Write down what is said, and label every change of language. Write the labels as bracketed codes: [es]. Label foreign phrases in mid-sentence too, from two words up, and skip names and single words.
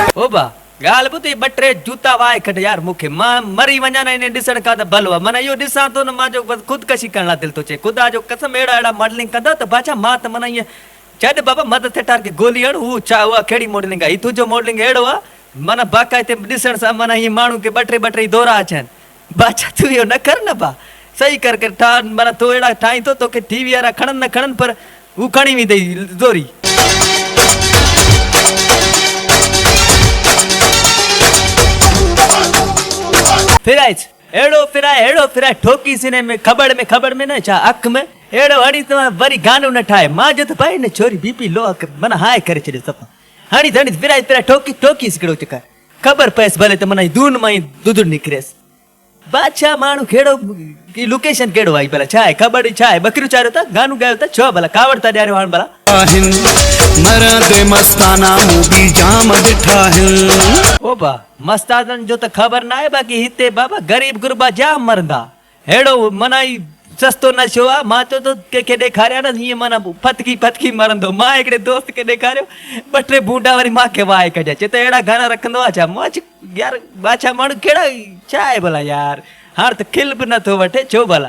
[sd] ओ बा ॻाल्हि ॿुधी ॿ टे जूता वाए खट यार मूंखे मां मरी वञा न हिन ॾिसण खां त भलो आहे माना इहो ॾिसां थो न मुंहिंजो बसि ख़ुदकशी करण लाइ दिलि थो चए ख़ुदा जो कसम अहिड़ा मॉडलिंग कंदा त बाछा मां त माना ईअं छॾ बाबा मदद ठेठार खे गोली हण हू छा उहा कहिड़ी मॉडलिंग आहे हीउ तुंहिंजो मॉडलिंग अहिड़ो आहे माना बाक़ाइदे ॾिसण सां माना हीअं माण्हू खे ॿ टे दौरा अचनि बाछा तूं इहो न कर न बा सही कर माना तूं अहिड़ा ठाहीं थो तोखे टीवी वारा खणनि न खणनि पर हू खणी वेंदई ज़ोरी अहिड़ो फिराए ठोकीस हिन में खबड़ में न छा अख में अहिड़ो हणी त वरी गानो न ठाहे मां जो त भाई न छोरी बीपी लो माना हाए करे छॾियो सफ़ा हणी फिराए ठोकीस हिकिड़ो चकर ख़बर पएसि भले त माना दून मां ई दूध निकिरेसि बादशाह माण्हू कहिड़ो की लोकेशन कहिड़ो आई भला छा आहे ख़बर छा आहे बकरियूं चारियो था गानो ॻायो था छो भला कावड़ था ॾियारियो हाणे भला मरद मस्ताना मूवी जाम ॾिठा आहिनि ओ बा मस्ताननि जो त ख़बर न आहे बाक़ी हिते बाबा ग़रीब गुरबा जाम मरंदा अहिड़ो माना ई सस्तो नशो आहे मां चयो थो कंहिंखे ॾेखारियां न हीअं माना फतकी मरंदो मां हिकिड़े दोस्त खे ॾेखारियो ॿ टे बूंडा वरी मूंखे वाहे कढिया चए त अहिड़ा गाना रखंदो आहे छा मां यार बादशाह माण्हू कहिड़ा छा आहे भला यार हाणे त खिल बि नथो वठे छो भला